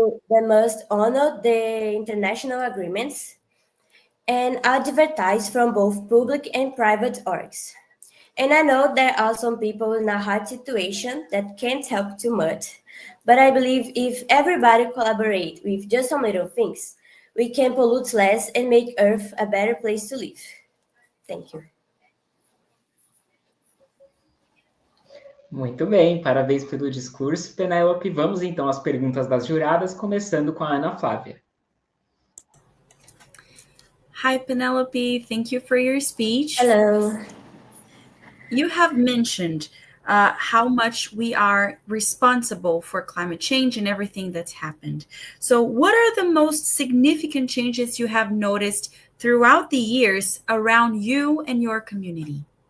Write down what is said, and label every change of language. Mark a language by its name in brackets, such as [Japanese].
[English] They must honor the international agreements and advertise from both public and private orgs. And I know there are some people in a hard situation that can't help too much, but I believe if everybody collaborate with just some little things, we can pollute less and make Earth a better place to live. Thank you. [Portuguese] Muito bem, parabéns pelo discurso, Penélope. Vamos então às perguntas das juradas, começando com a Ana Flávia. [English] Hi, Penelope. Thank you for your speech. Hello. You have mentioned how much we are responsible for climate change and everything that's happened. So, what are the most significant changes you have noticed throughout the years around you and your community?